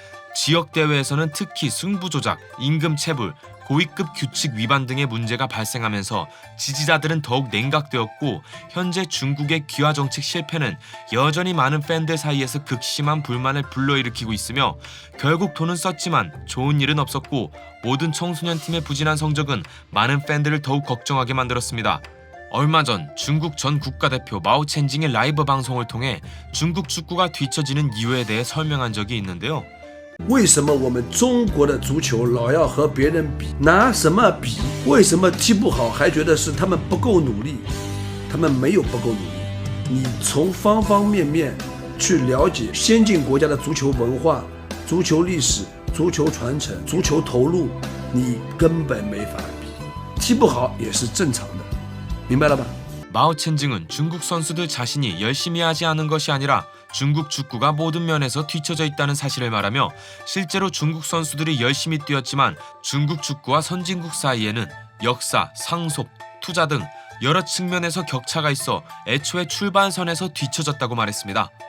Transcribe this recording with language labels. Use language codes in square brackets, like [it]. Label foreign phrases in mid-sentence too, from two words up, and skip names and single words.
[ko] 지역 대회에서는 특히 승부 조작, 임금 체불, 고위급 규칙 위반 등의 문제가 발생하면서 지지자들은 더욱 냉각되었고 현재 중국의 귀화 정책 실패는 여전히 많은 팬들 사이에서 극심한 불만을 불러일으키고 있으며 결국 돈은 썼지만 좋은 일은 없었고 모든 청소년 팀의 부진한 성적은 많은 팬들을 더욱 걱정하게 만들었습니다. 얼마 전 중국 전 국가대표 마오 첸징의 라이브 방송을 통해 중국 축구가 뒤처지는 이유에 대해 설명한 적이 있는데요. [zh] 为什么我们中国的足球老要和别人比？拿什么比？为什么踢不好还觉得是他们不够努力？他们没有不够努力。你从方方面面去了解先进国家的足球文化、足球历史、足球传承、足球投入，你根本没法比。踢不好也是正常的，明白了吧？ [ko] 마오 첸징은 중국 선수들 자신이 열심히 하지 않은 것이 아니라 중국 축구가 모든 면에서 뒤처져 있다는 사실을 말하며 실제로 중국 선수들이 열심히 뛰었지만 중국 축구와 선진국 사이에는 역사, 상속, 투자 등 여러 측면에서 격차가 있어 애초에 출발선에서 뒤처졌다고 말했습니다.